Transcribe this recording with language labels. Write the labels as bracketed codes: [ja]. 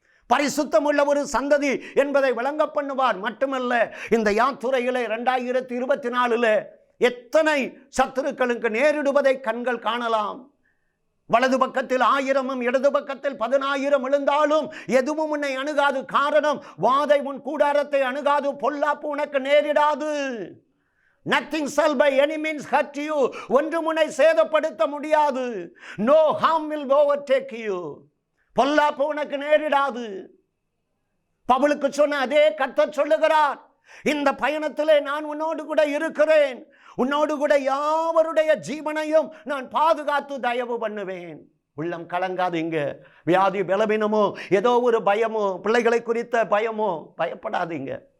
[ta] பரிசுத்தம் உள்ள ஒரு சந்ததி என்பதை விளங்க பண்ணுவார். மட்டுமல்ல, இந்த யாத்துரையிலே 2024 எத்தனை சத்துருக்களுக்கு நேரிடுவதை கண்கள் காணலாம். வலது பக்கத்தில் 1000 இடது பக்கத்தில் 10,000 விழுந்தாலும் எதுவும் உன்னை அணுகாது. காரணம், வாதை உன் கூடாரத்தை அணுகாது, பொல்லாப்பு உனக்கு நேரிடாது. [en] Nothing shall by any means hurt you. [ta] ஒன்றும் உன்னை சேதப்படுத்த முடியாது. [en] No harm will overtake you. [ta] பொல்லாப்பு உனக்கு நேரிடாது. பவுலுக்கு சொன்ன அதே கர்த்தர் சொல்லுகிறார், இந்த பயணத்திலே நான் உன்னோடு கூட இருக்கிறேன். உன்னோடு கூட யாவருடைய ஜீவனையும் நான் பாதுகாத்து தயவு பண்ணுவேன். உள்ளம் கலங்காதீங்க. வியாதி பலவீனமோ ஏதோ ஒரு பயமோ பிள்ளைகளை குறித்த பயமோ பயப்படாதீங்க.